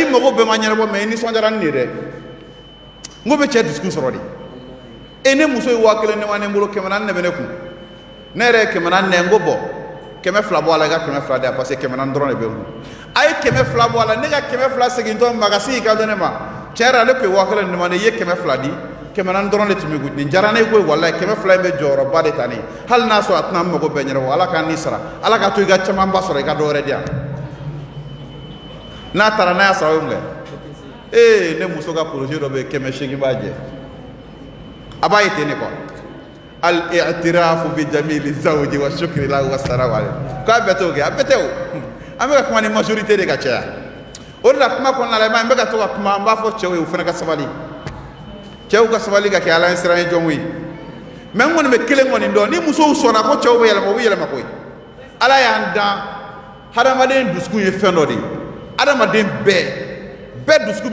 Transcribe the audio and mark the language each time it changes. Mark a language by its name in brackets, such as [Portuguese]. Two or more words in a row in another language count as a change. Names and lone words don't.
[Bambara] mago bɛɛ ma ɲɛnabɔ mais i nisɔndiyara ni nin ye dɛ n ko bɛ cɛ dusukun sɔrɔ de ne muso ye 1000 ne ma ne bolo 400 ne bɛ ne kun ne yɛrɛ ye 400 nɛ n ko bɔn 200 bɔ a la i ka 200 di yan [French] parce que [Bambara] 400 dɔrɔn de bɛ n kun a ye 200 bɔ a la ne ka 200 segintɔ ma ka sigi ka dɔn ne ma tiɲɛ yɛrɛ ale tun ye 1000 ne ma ne i ye 200 di 400 dɔrɔn de tun bɛ kun nin diyara ne ye koyi walayi 200 in bɛ jɔyɔrɔba de ta ne ye hali n'a sɔrɔ a tɛna n mago bɛɛ ɲɛnabɔ ala k'an ni sara ala ka to i ka camanba sɔrɔ i ka dɔ wɛrɛ di yan n'a taara n'a y'a sara o ye mun kɛ ne muso ka projet dɔ bɛ 800 b'a jɛ a b'a ye ten ne quoi [Arabic] الاعتراف بجميل زوجي وشكر له وسلام عليه [Bambara] k'a bɛɛ t'o kɛ a bɛɛ tɛ o an bɛ ka kuma ni majorité de ka caya o de la kuma kɔnɔna la i b'a ye n bɛ ka to ka kuma n b'a fɔ cɛw ye u fana ka sabali cɛw ka sabali ka kɛ ala ɲɛ siran ye jɔnw ye mais n kɔni bɛ kelen kɔni dɔn ni musow sɔnna ko cɛw bɛ yɛlɛma u bɛ yɛlɛma koyi ala y'an dan hadamaden dusukun ye fɛn dɔ de ye hadamaden bɛɛ dusukun